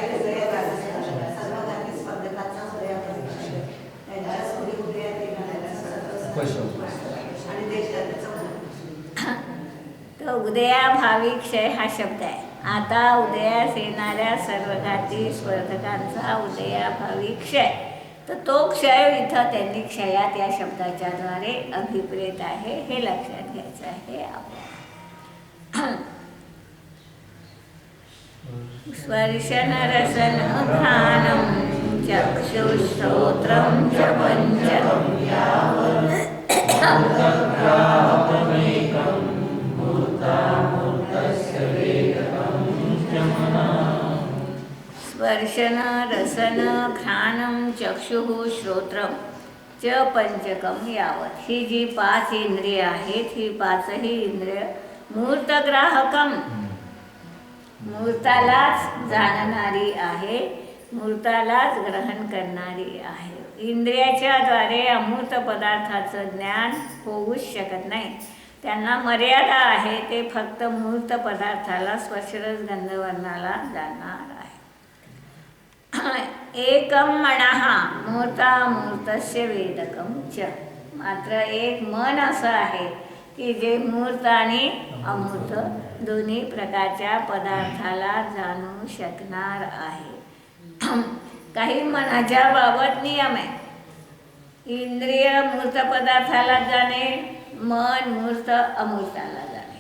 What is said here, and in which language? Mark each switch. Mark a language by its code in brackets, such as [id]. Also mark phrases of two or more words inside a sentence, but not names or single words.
[mr] तो उदयाभावी क्षय हा शब्द आहे. आता उदयास येणाऱ्या सर्व घाती स्पर्धकांचा उदयाभावी क्षय, तर तो क्षय इथं त्यांनी क्षयात या शब्दाच्या द्वारे अभिप्रेत आहे, हे लक्षात घ्यायचं आहे आपण. [sa] स्पर्शन रसन घ्राणं चक्षुश्रोत्रं च पंचकं स्पर्शन रसन घ्राणं चक्षुः श्रोत्रं च पंचकं यावत. [mr] ही जी 5 इंद्रिय आहेत, ही 5ही इंद्रिय मूर्तग्राहकम, मूर्तालाच जाणणारी आहे, मूर्तालाच ग्रहण करणारी आहे. इंद्रियाच्या द्वारे अमूर्त पदार्थाचं ज्ञान होऊच शकत नाही. त्यांना मर्यादा आहे. ते फक्त मूर्त पदार्थाला स्पर्शरस गंधवर्णाला जाणार आहे. [sa] एकम मनः मूर्तामूर्तस्य वेदकं च. [mr] मात्र एक मन असं आहे की जे मूर्त आणि अमूर्त दोन्ही प्रकारच्या पदार्थाला जाणू शकणार आहे. काही मनाच्या बाबत नियम आहे. इंद्रिय मूर्त पदार्थाला जाणे, मन मूर्त अमूर्ताला जाणे.